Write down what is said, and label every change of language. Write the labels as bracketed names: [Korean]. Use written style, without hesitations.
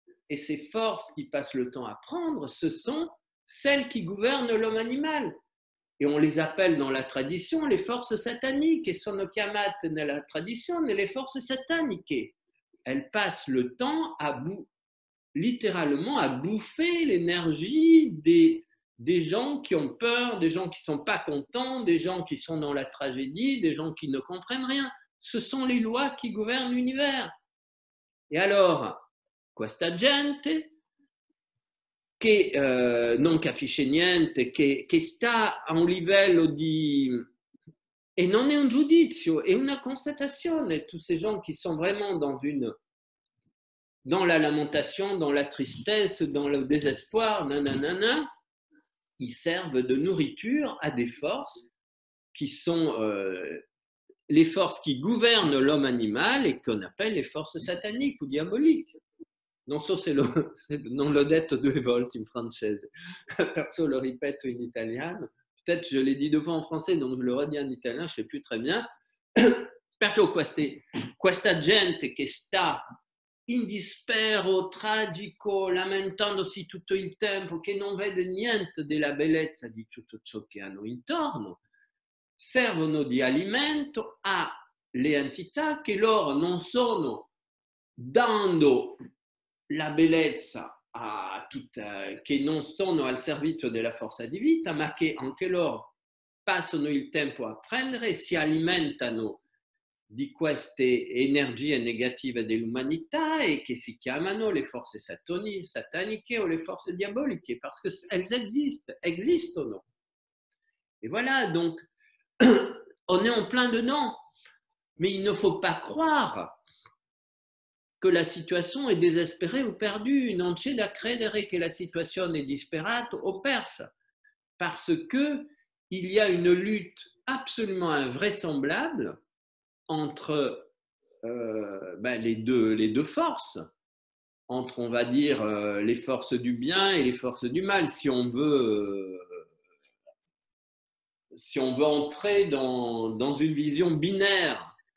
[French] Et ces forces qui passent le temps à prendre, ce sont celles qui gouvernent l'homme animal. Et on les appelle dans la tradition les forces sataniques, [Italian] e sono chiamate nella tradizione le forze sataniche. [French] Elles passent le temps littéralement à bouffer l'énergie des gens qui ont peur, des gens qui ne sont pas contents, des gens qui sont dans la tragédie, des gens qui ne comprennent rien. Ce sont les lois qui gouvernent l'univers. Et alors, [Italian] questa gente che non capisce niente, che sta a un livello di... E non è un giudizio, è una constatazione. [French] Tous ces gens qui sont vraiment dans la lamentation, dans la tristesse, dans le désespoir, nanana, ils servent de nourriture à des forces qui sont les forces qui gouvernent l'homme animal et qu'on appelle les forces sataniques ou diaboliques. [Italian] Non so se non l'ho detto 2 volte in francese, perciò lo ripeto in italiano. [French] Peut-être je l'ai dit 2 fois en français, donc je le redis en italien, je ne sais plus très bien. [Italian] Perciò questa gente che sta in dispero tragico, lamentandosi tutto il tempo, che non vede niente della bellezza di tutto ciò che hanno intorno, servono di alimento alle entità che loro non sono dando la bellezza che non stanno al servizio della forza di vita, ma che anche loro passano il tempo a prendere e si alimentano di queste energie negative dell'umanità e che si chiamano le forze sataniche o le forze diaboliche, [French] parce qu'elles existent. Et voilà, donc, on est en plein dedans. Mais il ne faut pas croire [Italian] che la situazione è [French] désespérée ou perdue. [Italian] Non c'è da credere che la situazione è disperata o persa, [French] parce que il y a une lutte absolument invraisemblable entre les deux forces, entre, on va dire, les forces du bien et les forces du mal, si on veut entrer dans une vision binaire.